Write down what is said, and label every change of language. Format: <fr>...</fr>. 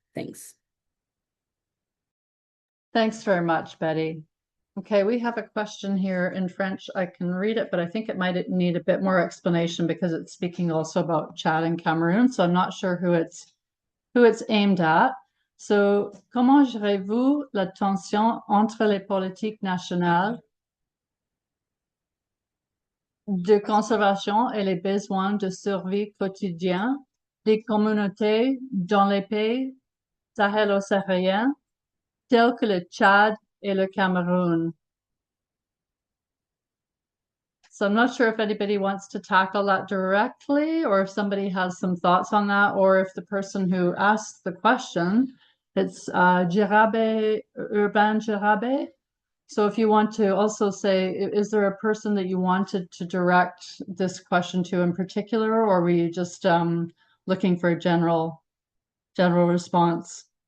<en>Thanks. Thanks very much, Betty. Okay, we have a question here in French. I can read it, but I think it might need a bit more explanation because it's speaking also about Chad and Cameroon. So I'm not sure who it's aimed at.</en> <fr>So, comment gérez-vous la tension entre les politiques nationales de conservation et les besoins de survie quotidiens des communautés dans les pays sahélo-sahariens tels que le Tchad et le Cameroun?</fr> <en>So I'm not sure if anybody wants to tackle that directly or if somebody has some thoughts on that, or if the person who asked the question, it's Jirabe, Urban Jirabe. So if you want to also say, is there a person that you wanted to direct this question to in particular, or were you just looking for a general response?</en>